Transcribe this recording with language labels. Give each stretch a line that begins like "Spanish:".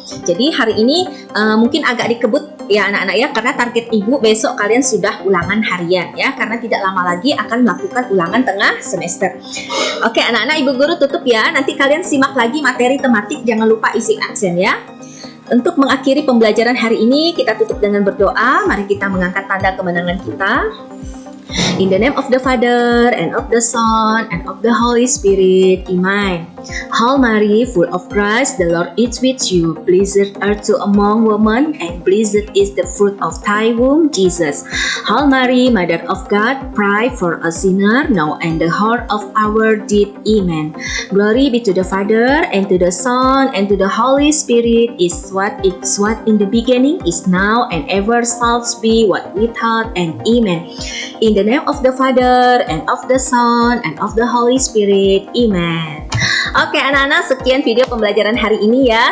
Indonesian: Jadi hari ini mungkin agak dikebut ya anak-anak ya, karena target Ibu besok kalian sudah ulangan harian ya, karena tidak lama lagi akan melakukan ulangan tengah semester. Oke anak-anak, Ibu Guru tutup ya. Nanti kalian simak lagi materi tematik, jangan lupa isi absen ya. Untuk mengakhiri pembelajaran hari ini, kita tutup dengan berdoa. Mari kita mengangkat tanda kemenangan kita.
English: In the name of the Father, and of the Son, and of the Holy Spirit. Amen. Hail Mary, full of grace, the Lord is with you. Blessed art thou among women, and blessed is the fruit of thy womb, Jesus. Hail Mary, Mother of God, pray for us sinners, now and the hour of our death. Amen. Glory be to the Father, and to the Son, and to the Holy Spirit, is what in the beginning, is now, and ever shall be, what without, and amen. In the name of the Father, and of the Son, and of the Holy Spirit. Amen.
Indonesian: Oke anak-anak, sekian video pembelajaran hari ini ya.